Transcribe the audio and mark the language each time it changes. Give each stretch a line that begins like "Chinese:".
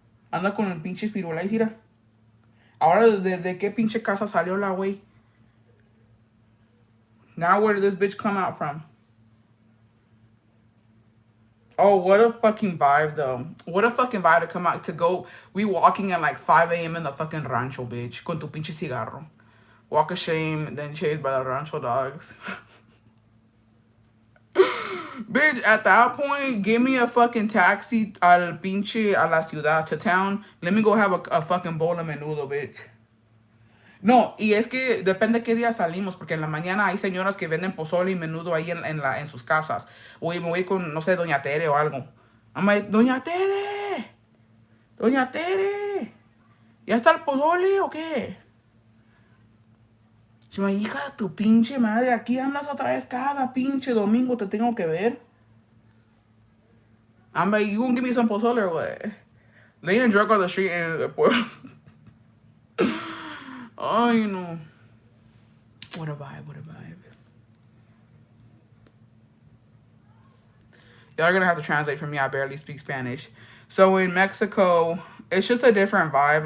Spanish: Anda con el pinche firulais, mira. Ahora, ¿de qué pinche casa salió la güey?
English: Now where did this bitch come out from? Oh, what a fucking vibe, though. What a fucking vibe to come out, to go. We walking at like 5 a.m. in the fucking rancho, bitch.
Spanish: Con tu pinche cigarro.
English: Walk of shame, then chased by the rancho dogs. Bitch, at that point, give me a fucking taxi
Spanish: al pinche a la ciudad,
English: to town. Let me go have a fucking bowl of menudo, bitch.
Spanish: No, y es que depende qué día salimos, porque en la mañana hay señoras que venden pozole y menudo ahí en sus casas. O me voy con, no sé, Doña Tere o algo.
English: I'm like,
Spanish: Doña Tere, Doña Tere, ¿ya está el pozole o qué? Si me hija, tu pinche madre, aquí andas otra vez cada pinche domingo, te tengo que ver.
English: I'm like, you gonna give me some pozole or what? Laying drunk on the street and oh, you know. What a vibe, what a vibe. Y'all are gonna have to translate for me. I barely speak Spanish. So in Mexico, it's just a different vibe.